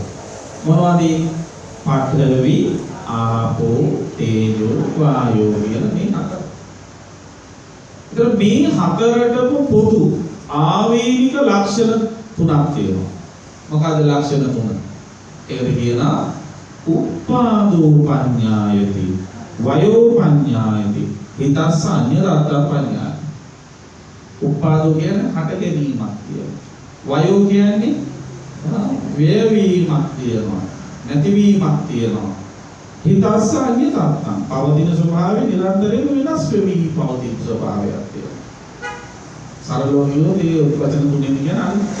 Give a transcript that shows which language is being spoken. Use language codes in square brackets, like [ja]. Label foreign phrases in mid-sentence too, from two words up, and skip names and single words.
[si] මොනවද? [pi] පඨවි, ආපෝ, තේජෝ, වායෝ [si] කියන මේ හතර. ඒතර මේ හතරටම පොදු ආවේනික ලක්ෂණ තුනක් තියෙනවා. මොකද ලක්ෂණ තුන? ඒකට කියනවා [pi] උප්පාදෝ පඤ්ඤායති, වයෝ පඤ්ඤායති, හිතස්ස අඤ්ඤතත්ත පඤ්ඤාය. [si] උපාදෝ කියන්නේ හට ගැනීමක් කියනවා. වයෝ කියන්නේ වේවීමක් කියනවා. නැතිවීමක් කියනවා. [pi] හිතස්ස අඤ්ඤතත්තං [si] පවතින ස්වභාවය නිරන්තරයෙන් වෙනස් වෙවි පවතින ස්වභාවයක් තියෙනවා. සරලව කියනොත් ඒ වචන තුනෙන් කියන අනිත්‍ය.